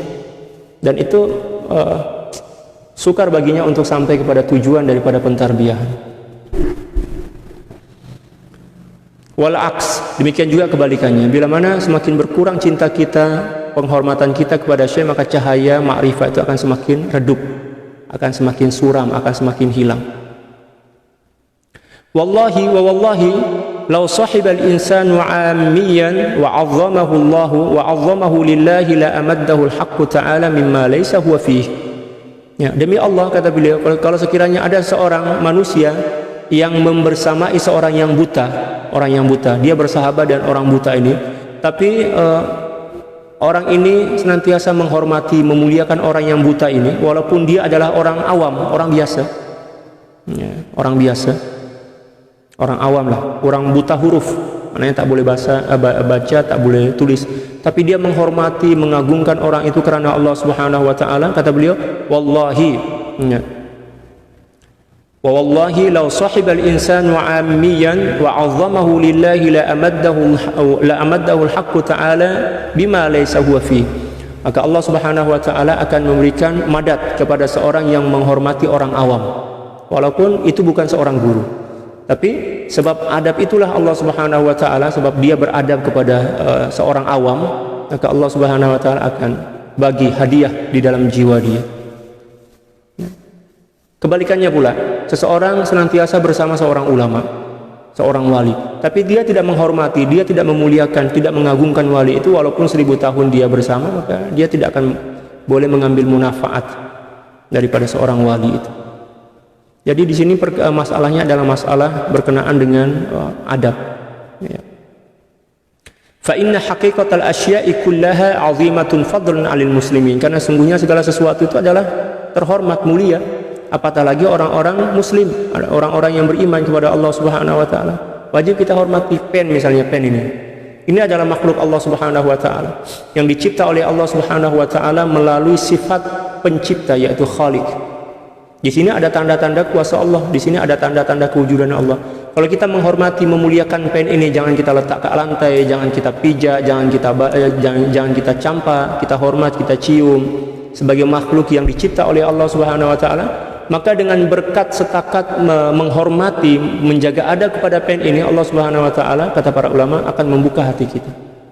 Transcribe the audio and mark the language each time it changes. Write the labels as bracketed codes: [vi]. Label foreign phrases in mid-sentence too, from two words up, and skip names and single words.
[ms] Dan itu sukar baginya untuk sampai kepada tujuan daripada pentarbiyahan. [ar] والعكس, [ms] demikian juga kebalikannya. Bila mana semakin berkurang cinta kita, penghormatan kita kepada syekh, maka cahaya ma'rifah itu akan semakin redup, akan semakin suram, akan semakin hilang. [ar] والله ووالله لو صاحب الإنسان عاميا وعظمه الله وعظمه لله لأمده الحق تعالى مما ليس هو فيه. [ms] Ya, demi Allah, kata beliau, kalau sekiranya ada seorang manusia yang membersamai seorang yang buta, dia bersahabat dengan orang buta ini, tapi orang ini senantiasa menghormati, memuliakan orang yang buta ini, walaupun dia adalah orang awam, orang biasa, orang awam lah, orang buta huruf, maknanya tak boleh baca, tak boleh tulis, tapi dia menghormati, mengagungkan orang itu kerana Allah [ar] سبحانه وتعالى. [ms] Kata beliau, [ar] والله ووالله لو صاحب الإنسان عاميا وعظمه لله لأمده الحق تعالى بما ليس هو في. [ms] Maka Allah [ar] سبحانه وتعالى [ms] akan memberikan madat kepada seorang yang menghormati orang awam, walaupun itu bukan seorang guru. Tapi sebab adab itulah Allah [ar] سبحانه وتعالى, [ms] sebab dia beradab kepada seorang awam, maka Allah [ar] سبحانه وتعالى [ms] akan bagi hadiah di dalam jiwa dia. Kebalikannya pula, seseorang senantiasa bersama seorang ulama, seorang wali, tapi dia tidak menghormati, dia tidak memuliakan, tidak mengagungkan wali itu, walaupun 1000 tahun dia bersama, maka dia tidak akan boleh mengambil munafaat daripada seorang wali itu. Jadi di sini masalahnya adalah masalah berkenaan dengan adab. [ar] فإن حقيقة الأشياء كلها عظيمة فضلا على المسلمين. [ms] Karena sungguhnya segala sesuatu itu adalah terhormat, mulia, apatah lagi orang-orang muslim, orang-orang yang beriman kepada Allah [ar] سبحانه وتعالى. [ms] Wajib kita hormati pen, misalnya pen ini. Ini adalah makhluk Allah [ar] سبحانه وتعالى [ms] yang dicipta oleh Allah [ar] سبحانه وتعالى [ms] melalui sifat pencipta, yaitu Khaliq. Di sini ada tanda-tanda kuasa Allah, di sini ada tanda-tanda kewujudan Allah. Kalau kita menghormati, memuliakan pen ini, jangan kita letak ke lantai, jangan kita pijak, jangan kita campak, kita hormat, kita cium sebagai makhluk yang dicipta oleh Allah [ar] سبحانه وتعالى. [ms] Maka dengan berkat setakat menghormati, menjaga adab kepada pen ini, Allah [ar] سبحانه وتعالى, [ms] kata para ulama, akan membuka hati kita.